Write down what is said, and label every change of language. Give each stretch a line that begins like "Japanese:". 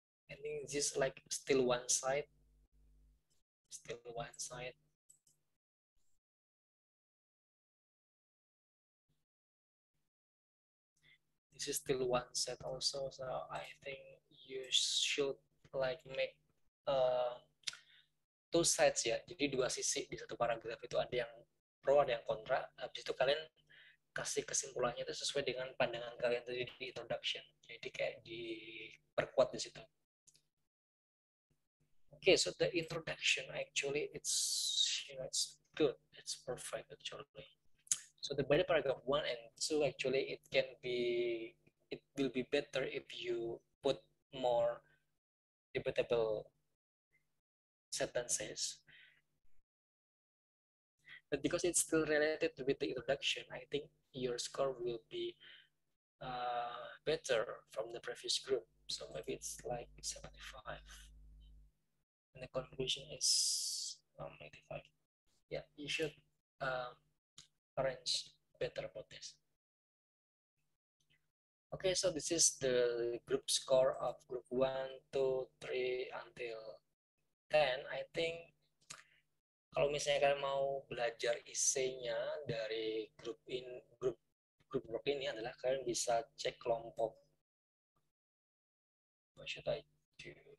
English: I think this like still one side, still one side. This is still one side also, so I think you should like make uh two sides
Indonesian: ya, jadi dua sisi di satu paragraf itu, ada yang pro ada yang kontra. Habis itu kalian kasih kesimpulannya itu sesuai dengan pandangan kalian tadi di introduction, jadi kayak diperkuat di situ.
English: Okay, so the introduction actually it's good, it's perfect actually. So the body paragraph 1 and 2 actually it will be better if you put more debatable sentences. But because it's still related with the introduction, I think your score will be better from the previous group. So maybe it's like 75. And the conclusion is 85. Yeah, you should arrange better about this. Okay, so this is the group score of group 1, 2, 3 until 10. I think
Indonesian: kalau misalnya kalian mau belajar essay-nya dari grup work ini adalah kalian bisa cek kelompok.
English: What should I do?